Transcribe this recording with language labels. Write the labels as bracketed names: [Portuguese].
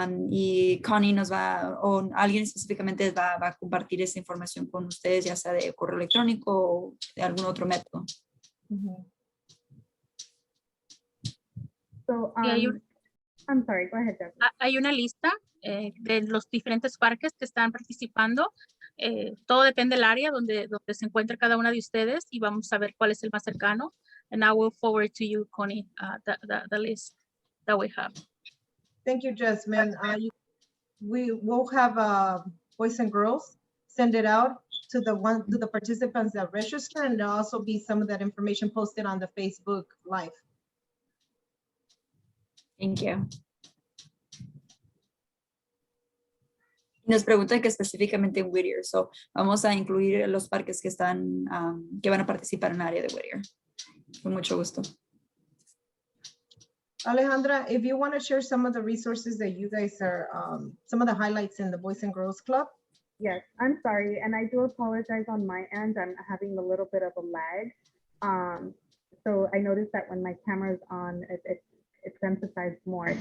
[Spanish] Y Connie nos va, o alguien específicamente va a compartir esa información con ustedes, ya sea de correo electrónico o de algún otro método. [English] So, I'm sorry, go ahead, Jazmin. [Spanish] Hay una lista de los diferentes parques que están participando. Todo depende del área donde se encuentra cada una de ustedes y vamos a ver cuál es el más cercano. [English] And I will forward to you, Connie, the list that we have. Thank you, Jazmin. We will have boys and girls send it out to the participants that register, and there'll also be some of that information posted on the Facebook Live. Thank you. [Spanish] Nos preguntan que específicamente en Whittier, so vamos a incluir los parques que están, que van a participar en el área de Whittier. Con mucho gusto. [English] Alejandra, if you want to share some of the resources that you guys are, some of the highlights in the Boys and Girls Club. Yes, I'm sorry, and I do apologize on my end. I'm having a little bit of a lag. So I noticed that when my camera is on, it's emphasized more.